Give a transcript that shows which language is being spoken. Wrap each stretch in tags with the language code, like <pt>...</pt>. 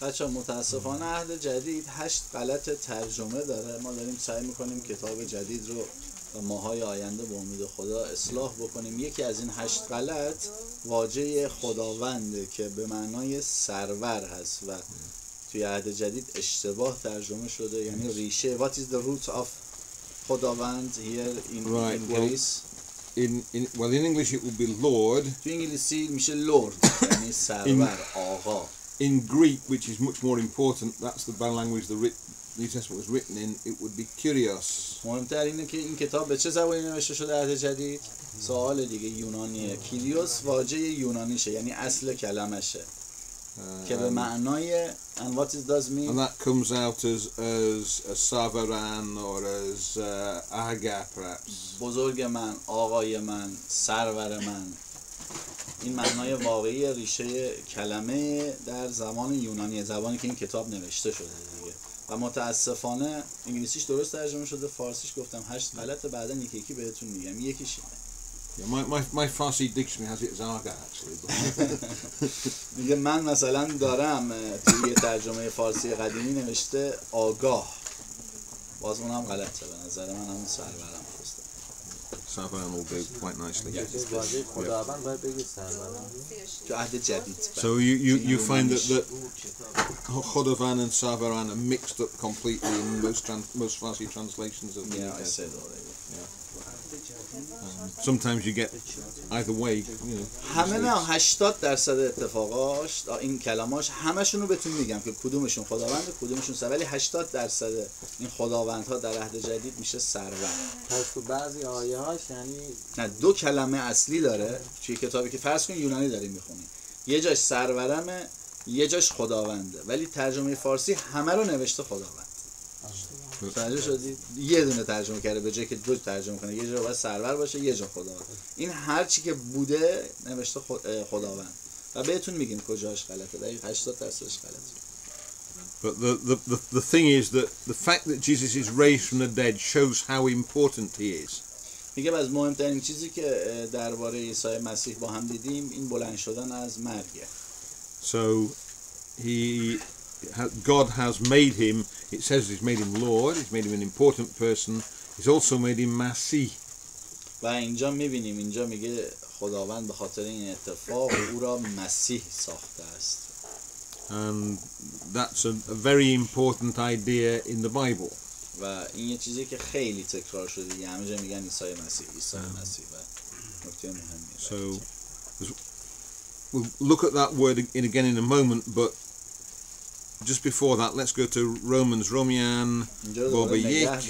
<fa>بچه‌ها متاسفانه عهد جدید 8 غلط ترجمه داره. ما داریم سعی میکنیم کتاب جدید رو و ماهای آینده به امید خدا اصلاح بکنیم. یکی از این 8 غلط واژه خداونده که به معنای سرور هست و توی عهد جدید اشتباه ترجمه شده، یعنی ریشه.</fa> <en>What is the root of خداوند here in Greece? Well, in English it would be Lord.</en> <fa>تو انگلیسی میشه Lord یعنی سرور، آقا.</fa> <en>In Greek, which is much more important, that's the language the New Testament was written in, it would be Kyrios.</en> <fa>مهمتر اینه که این کتاب به چه زبانی نوشته شده عهد جدید؟ سوال دیگه یونانیه. کیریوس واژه یونانیشه، یعنی اصل کلمشه که به معنای</fa> <en>and what it does mean. And that comes out as Savaran or as Aga perhaps.</en> <fa>بزرگ من، آقای من، سرور من. این معنای واقعی ریشه کلمه در زبان یونانی، زبانی که این کتاب نوشته شده دیگه. و متاسفانه انگلیسیش درست ترجمه شده، فارسیش گفتم 8 غلط، بعدا یکی بهتون میگم. یکیش</fa> <en>My Farsi dictionary has it as Aga actually.</en> <fa>میگه من مثلا دارم توی ترجمه فارسی قدیمی نوشته آگاه، باز اونم غلطه به نظر من، همون سرورم خواسته.</fa> <en>Savaran will do quite nicely.</en> <fa>خداوند باید بگید سرورم. تو عهد جدید.</fa> <en>So you find that Khodavan and Savaran are mixed up completely in most Farsi translations of the Yeah, I said already. sometimes you get either way, you know.</en> <fa>همه نه 80% اتفاقاش این کلاماش همشون رو بهتون میگم که کدومشون خداونده کدومشون سر، ولی 80% این خداوندها در عهد جدید میشه سرور. پس تو بعضی آیه هاش یعنی نه 2 کلمه اصلی داره توی کتابی که فرض کن یونانی داریم میخونیم، یه جاش سرورمه یه جاش خداونده، ولی ترجمه فارسی همه رو نوشته خداوند. متوجه شدید؟ یه دونه ترجمه کرده به جای که 2 ترجمه کنه، یه جا باید سرور باشه یه جا خداوند. این هر چی که بوده نوشته خداوند و بهتون میگیم کجاش غلطه. دقیق 80%ش غلطه.</fa> <en>But the thing is that the fact that Jesus is raised from the dead shows how important he is.</en> <fa>میگم از مهمترین چیزی که درباره عیسی مسیح با هم دیدیم این بلند شدن از مرگه.</fa> <en>So God has made him, it says he's made him Lord, he's made him an important person, he's also made him Masih.</en> <fa>و اینجا میبینیم اینجا میگه خداوند به خاطر این اتفاق او را مسیح ساخته است.</fa> <en>And that's a very important idea in the Bible.</en> <fa>و این یه چیزی که خیلی تکرار شده دیگه، همه جا میگن عیسی مسیح عیسی مسیح و نکته مهمیه.</fa> <en>So we'll look at that word again in a moment, but just before that let's go to Romian باب 1.</en>